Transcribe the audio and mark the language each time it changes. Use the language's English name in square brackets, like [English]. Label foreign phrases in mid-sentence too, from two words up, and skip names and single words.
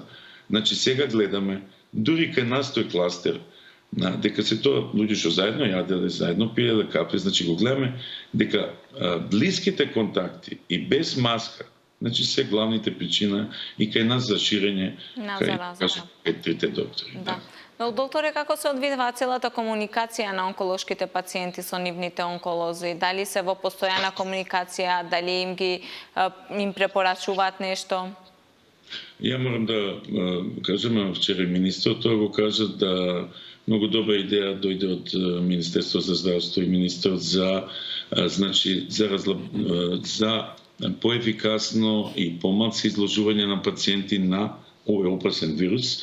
[Macedonian] Значи сега гледаме, дури кај нас тој кластер, дека се тоа луѓе што заедно јаделе, заедно пиеле кафе, значи го гледаме дека блиските контакти и без маска, значи се главните причина и кај нас за ширење кај трите доктори. Да. Doktore, kako se odvijeva celата комуникација на онколошките пациенти со нивните онколози? Дали се во постојана комуникација, дали им препорачуваат нешто? Ја морам да кажем, вчера министрот го кажа да многу добра идеја дојде од Министерство за здравство и министрот за поефикасно и помалку изложување на пациенти на овој опасен вирус.